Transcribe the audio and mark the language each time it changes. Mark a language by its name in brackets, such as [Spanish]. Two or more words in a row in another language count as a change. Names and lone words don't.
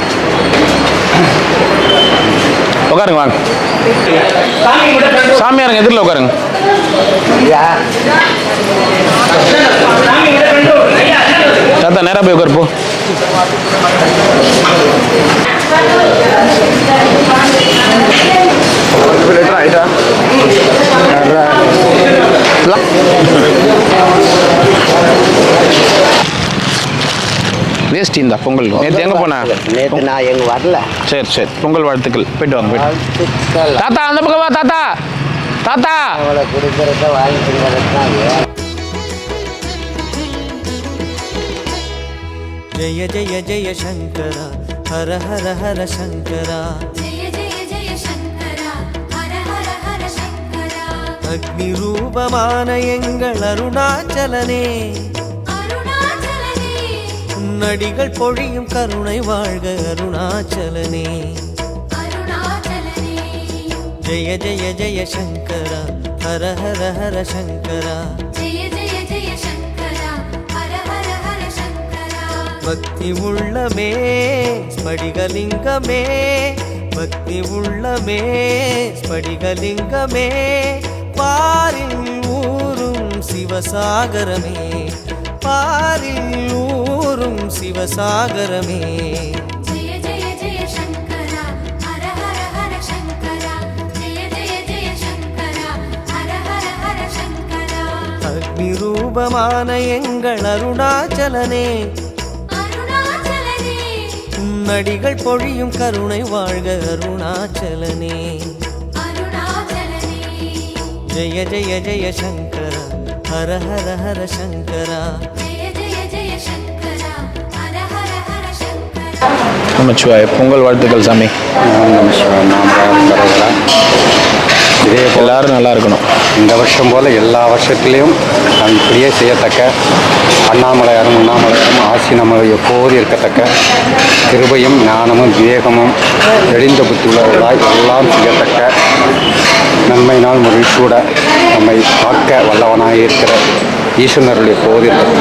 [Tamil] உட்காருங்க வாங்க சாமியாருங்க எதிரில் உட்காருங்க தாத்தா நேராக போய் உட்காரு போ வேஸ்ட் இந்த பொங்கல் நேற்று எங்கே போனா நேற்று நான் எங்கே வரல சரி சரி பொங்கல் வாழ்த்துக்கள் போயிட்டு வாங்க போயிட்டு தாத்தா அந்த பக்கம் வா தாத்தா தாத்தா அவளை கொடுக்குறத வாங்கிக்கிறத [Hindi] जय जय जय शंकर हर हर हर शंकर जय जय जय शंकरा हर हर हर शंकरा [Tamil] அக்னிரூபமான எங்கள் அருணாச்சலனே अरुणाचलने நடிகள் பொழியும் கருணை வாழ்க அருணாச்சலனே अरुणाचलने [Hindi] जय जय जय शंकर हर हर हर शंकर जय जय जय शंकरा हर हर हर शंकरा [Tamil] பக்தி உள்ளமே ஸ்படிகலிங்கமே பக்தி உள்ளமே ஸ்படிகலிங்கமே பாரில் ஊரும் சிவசாகரமே பாரில் ஊரும் சிவசாகரமே [Hindi] जय जय जय शंकरा हर हर हर शंकरा जय जय जय शंकरा हर हर हर शंकरा [Tamil] அக்னிரூபமான எங்கள் அருணாச்சலனே अरुणाचलने நடிகள் பொழியும் கருணை வாழ்க அருணாச்சலனே अरुणाचलने [Hindi] जय जय जय शंकर हर हर हर शंकरा जय जय जय शंकरा हर हर हर शंकरा [Tamil] நமச்சிவாய பொங்கல் வாழ்த்துக்கள் சாமி இதே போல் எல்லாரும் நல்லா இருக்கணும் இந்த வருஷம் போல் எல்லா வருஷத்துலேயும் நான் இப்படியே செய்யத்தக்க அண்ணாமலையாரும் உண்ணாமலையாரும் ஆசி நம்ம எப்போது இருக்கத்தக்க கிருபையும் ஞானமும் விவேகமும் தெளிந்த புத்தி உள்ளவர்களாய் எல்லாம் செய்யத்தக்க நன்மை நாள் மகிழ்ச்சியோட நம்மை காக்க வல்லவனாக இருக்கிற ஈஸ்வரனுடைய எப்போது இருக்கத்தக்க